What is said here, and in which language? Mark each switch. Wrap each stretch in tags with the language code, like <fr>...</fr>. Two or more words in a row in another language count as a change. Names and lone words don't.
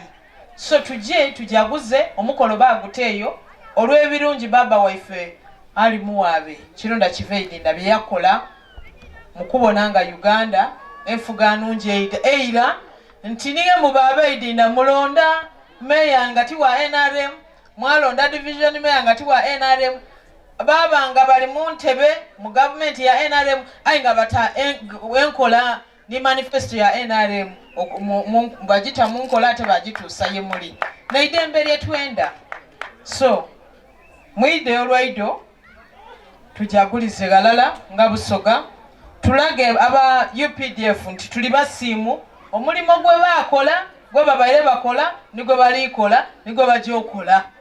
<xog>So tujje tujaguze omukolo baguteeyo olw'ebirungi baba waife ali muwaabe kirunda kiveidinda bye yakola mu kubona nga Uganda enfuga nungi eira nti niye mu babeidinda mulonda meya ngati wa NRM mwalonda division meya ngati wa NRM baba nga bali mu ntebe mu government ya NRM ayi nga bata enkola ni manifesto ya NRM bagita munkola ate bagituusa ye muli naidembe lyetwenda. So mwide olwaido tujagulize galala nga Busoga tulage aba UPDF nti tuli basiimu omulimo gwe bakola gwe babaire bakola nigwe balikola nigwe bajokola.</xog>